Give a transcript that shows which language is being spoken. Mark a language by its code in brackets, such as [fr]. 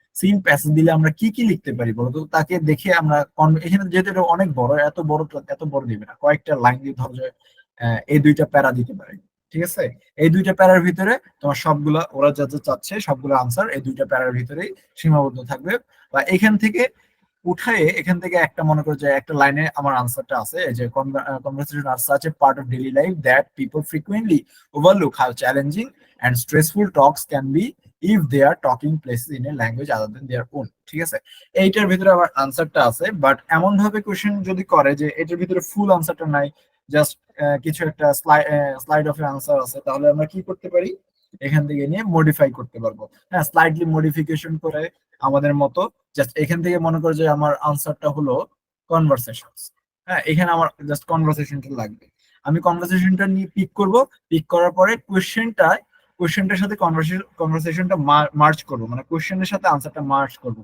[bn] Seen passage দিলে আমরা কি কি লিখতে পারি বলতো? তাকে দেখে আমরা এখানে যেহেতু এটা অনেক বড়, এত বড় দিবে না, কয়েকটা লাইন দিয়ে ধরো যে এই দুইটা প্যারা দিতে পারে, ঠিক আছে? এই দুইটা প্যারার ভিতরে তোমার সবগুলা ওরা যা যা চাচ্ছে সবগুলো আনসার এই দুইটা প্যারার ভিতরেই সীমাবদ্ধ থাকবে। বা এখান থেকে উঠায়ে এখান থেকে একটা মনে করো যে একটা লাইনে আমার আনসারটা আছে, এই যে [en] conversation are such a part of daily life that people frequently overlook how challenging and stressful talks can be if they are talking places in a language other than their own, [bn] ঠিক আছে? এইটার ভিতরে আমার আনসারটা আছে, but এমন ভাবে question যদি করে যে এটার ভিতরে ফুল আনসারটা নাই, জাস্ট কিছু একটা স্লাইড অফ আনসার আছে, তাহলে আমরা কি করতে পারি? এখান থেকে নিয়ে মডিফাই করতে পারবো, হ্যাঁ স্লাইডলি মডিফিকেশন করে আমাদের মতো। জাস্ট এখান থেকে মনে করো যে আমার আনসারটা হলো কনভারসেশন, হ্যাঁ এখানে আমার জাস্ট কনভারসেশনটা লাগবে, আমি কনভারসেশনটা নিয়ে পিক করব, পিক করার পরে কোশ্চেনটার সাথে কনভারসেশনটা মার্চ করবো, মানে কোশ্চেনের সাথে আনসারটা মার্চ করবো।